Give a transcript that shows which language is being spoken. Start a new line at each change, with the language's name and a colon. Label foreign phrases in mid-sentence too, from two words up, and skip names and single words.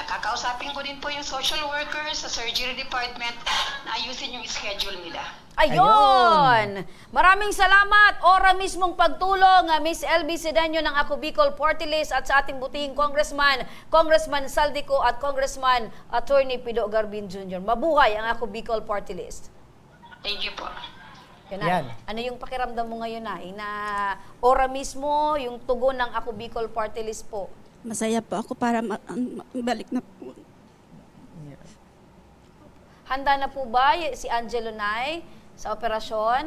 Filipino: Kakausapin ko din po yung
English: social workers
Filipino: sa
English: surgery department
Filipino: na ayusin yung schedule nila. Ayun! Maraming salamat. Ora mismong pagtulong, Miss LB Sedeño ng Ako Bicol Party List at sa ating butihing Congressman Saldico at Congressman Attorney Pido Garbin Jr. Mabuhay ang Ako Bicol Party List.
English: Thank you po. Yan. Ano yung pakiramdam mo ngayon na ora mismo yung tugon ng Ako Bicol Party List po? Masaya po ako para balik na po. Handa na po ba si Angelo Nay sa operasyon?